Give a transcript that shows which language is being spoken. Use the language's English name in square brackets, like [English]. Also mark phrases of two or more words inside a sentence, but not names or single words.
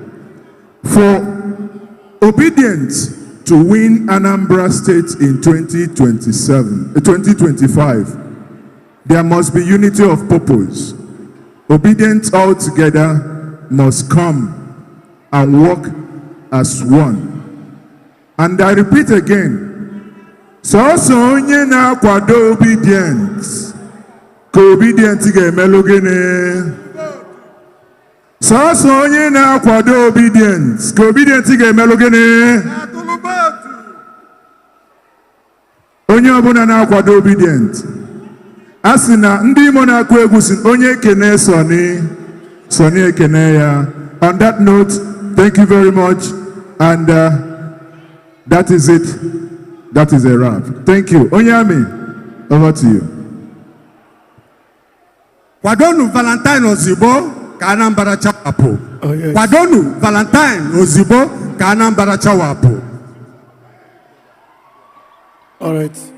[English] For Obidient to win Anambra State in 2025, there must be unity of purpose. Obidient all together must come and work as one. And I repeat again, [Igbo] so onye na kwado Obidient. Obedient ga-emelụ gịnị? Sọsọ onye na-akwado obedient, ka obedient ga-emelụ gịnị? Onye ọbụla na-akwado obedient. A sị na ndị Imo na-akụ egwu sị onye ekene Sọni ekene ya. [English] On that note, thank you very much, and that is it. That is a wrap. Thank you. [Igbo] Onyami, over to you. Kwadonu Valentine Ozibo ka Anambra chawapụ. Kwadonu Valentine Ozibo ka Anambra chawapụ. [English] All right.